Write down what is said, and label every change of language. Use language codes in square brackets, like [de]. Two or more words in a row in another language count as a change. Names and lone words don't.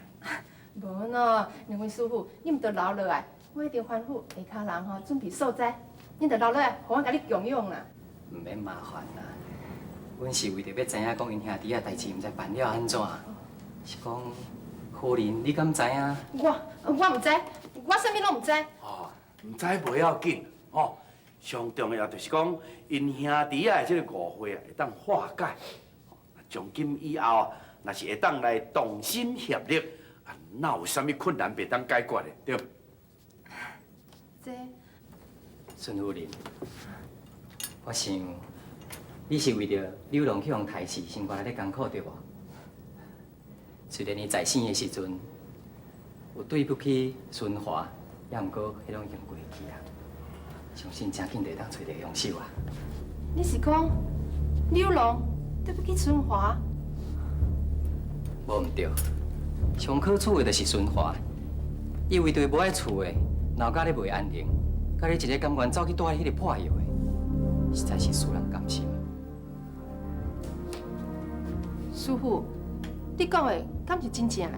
[nan] 无喏，两位师傅，你毋着留落来，我一定吩咐下骹人吼准备素材，你着留落来，互我甲你共用啦。唔免麻烦啦，阮是为着要知影讲因兄弟啊代志，毋知办了安怎？是讲夫人，你敢知影？我毋知，我啥物拢毋知。哦，唔知袂要紧，吼，上重要就是讲因兄弟啊，这个误会啊会当化解。从今以后啊，若是会当来同心协力，啊，哪有啥物困难袂当解决的，对不？这孙夫人，我想你是为着柳龙去互刣死，先过来咧艰苦对无？虽然你在生的时阵有对不起孙华，也毋过迄拢已经过去啊。相信真紧就会当找到凶手啊！你是讲柳龙对不起春华？无毋对，上可处的就是孙华，伊为着无爱厝的，闹家咧袂安宁，甲你一个甘愿走去住喺迄个破药的，实在是使人甘心。师傅，你讲的敢是真正的？